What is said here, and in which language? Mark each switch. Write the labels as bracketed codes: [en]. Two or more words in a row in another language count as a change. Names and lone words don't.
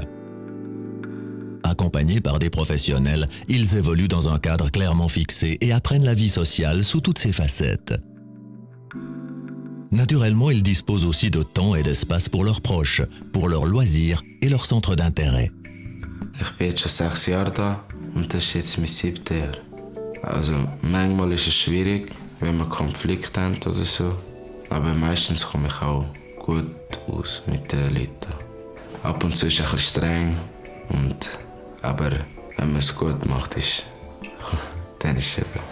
[fr] Accompagnés par des professionnels, ils évoluent dans un cadre clairement fixé et apprennent la vie sociale sous toutes ses facettes. Naturellement, ils disposent aussi de temps et d'espace pour leurs proches, pour leurs loisirs et leurs centres d'intérêt. [de] Ich bin jetzt schon 6 Jahre da und das ist jetzt mein 7. Jahr. Also manchmal ist es schwierig, wenn wir Konflikte haben oder so. Aber meistens komme ich auch gut aus mit den Leuten. Ab und zu ist es ein bisschen streng, aber wenn man es gut macht, dann ist es eben.